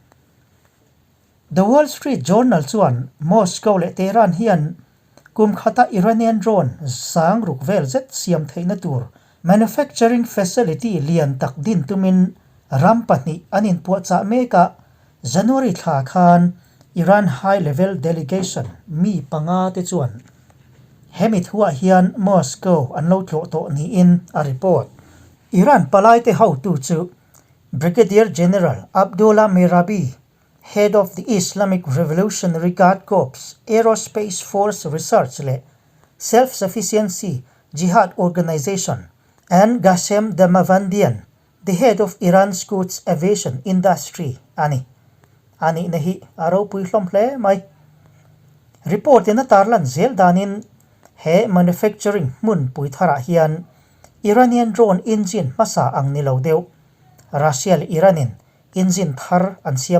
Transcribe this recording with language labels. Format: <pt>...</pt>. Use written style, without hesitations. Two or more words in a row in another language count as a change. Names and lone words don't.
<lus>The Wall Street Journal chuan Moscow le Tehran hian kum khata Iranian drone sang rukvel zet siam theina tur</lus> <en>manufacturing facility</en> <lus>lian tak din tumin rampani anin puacha meka January thla khan Iran</lus> <en>high level delegation</en> <lus>mi panga te chuan hemit huwa hian Moscow anlo thlo to ni in a report Iran palai te how tu chu Brigadier General Abdullah Merabi,</lus> <en>head of the</en> <lus>Islamic Revolutionary Guard Corps Aerospace Force Research le Self-Sufficiency Jihad Organization, and Qasem Damavandian,</lus> <en>the head of</en> <lus>Iran's Quds Aviation Industry, ani nahi aro pui hlom hle mai report in a tarlan zel danin he manufacturing mun pui thara hian Iranian drone engine masa ang nilo deu Russia le Iranin engine thar an siam</lus>